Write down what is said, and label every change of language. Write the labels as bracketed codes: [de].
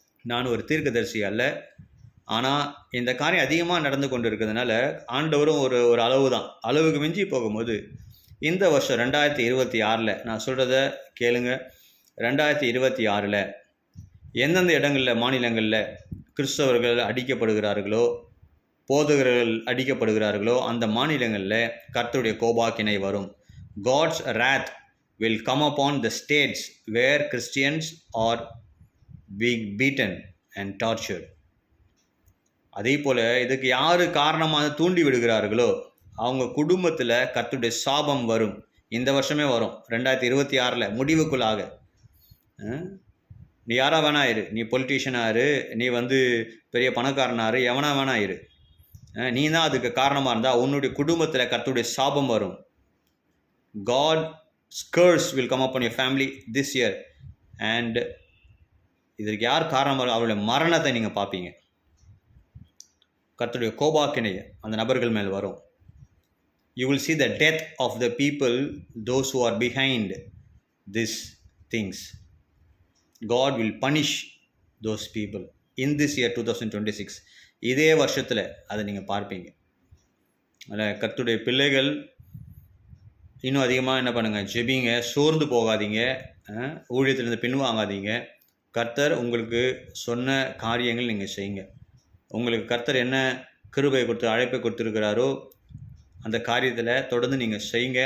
[ta] நான் ஒரு தீர்க்கதரிசி அல்ல. ஆனால் இந்த காரியம் அதிகமாக நடந்து கொண்டு இருக்கிறதுனால ஆண்டவரும் ஒரு அளவு தான், அளவுக்கு மிஞ்சி போகும்போது இந்த வருஷம் 2026 நான் சொல்கிறத கேளுங்க. 2026 எந்தெந்த இடங்களில், மாநிலங்களில் கிறிஸ்தவர்கள் அடிக்கப்படுகிறார்களோ, போதகர்கள் அடிக்கப்படுகிறார்களோ, அந்த மாநிலங்களில் கர்த்தருடைய கோபாக்கினை வரும். [en] God's wrath will come upon the states where Christians are being beaten and tortured. [ta] அதே போல் இதுக்கு யார் காரணமாக தூண்டி விடுகிறார்களோ அவங்க குடும்பத்தில் கர்த்தருடைய சாபம் வரும். இந்த வருஷமே வரும், 2026 முடிவுக்குள்ளாக. நீ யாரா வேணா இரு, நீ பொலிட்டீஷியனாக இரு, நீ பெரிய பணக்காரனாரு, எவனா வேணா இரு, நீ தான் அதுக்கு காரணமாக இருந்தால் உன்னுடைய குடும்பத்தில் கர்த்தருடைய சாபம் வரும். [en] God's curse will come upon your family this year. [ta] and இதற்கு யார் காரணமாக, அவருடைய மரணத்தை நீங்கள் பார்ப்பீங்க. கர்த்தருடைய கோபாக்கினை அந்த நபர்கள் மேல் வரும். [en] You will see the death of the people, those who are behind these things. God will punish those people in this year 2026. [ta] இதே வருஷத்தில் அதை நீங்கள் பார்ப்பீங்க. அதில் கர்த்தருடைய பிள்ளைகள் இன்னும் அதிகமாக என்ன பண்ணுங்கள், ஜெபிங்க, சோர்ந்து போகாதீங்க, ஊழியத்திலிருந்து பின்வாங்காதீங்க. கர்த்தர் உங்களுக்கு சொன்ன காரியங்கள் நீங்கள் செய்யுங்க. உங்களுக்கு கர்த்தர் என்ன கிருபை கொடுத்து அழைப்பை கொடுத்துருக்கிறாரோ அந்த காரியத்தில் தொடர்ந்து நீங்கள் செய்யுங்க.